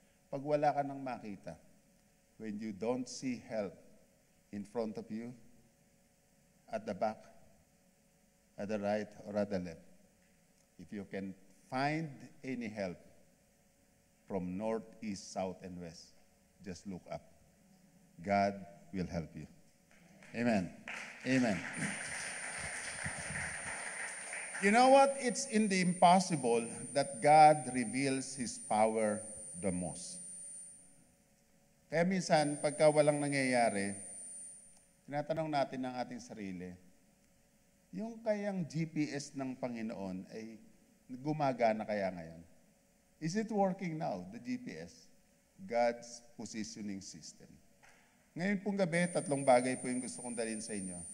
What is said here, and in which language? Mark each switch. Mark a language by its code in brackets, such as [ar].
[tl] Pag wala ka nang makita, [en] when you don't see help in front of you, at the back, at the right, or at the left, if you can find any help from north, east, south, and west, just look up. God will help you. Amen. Amen. You know what? It's in the impossible that God reveals His power the most. [tl] Kaya minsan, pagka walang nangyayari, tinatanong natin ng ating sarili, yung kayang GPS ng Panginoon ay gumagana kaya ngayon? [en] Is it working now, the GPS? God's positioning system. [tl] Ngayon pong gabi, 3 bagay po yung gusto kong dalhin sa inyo.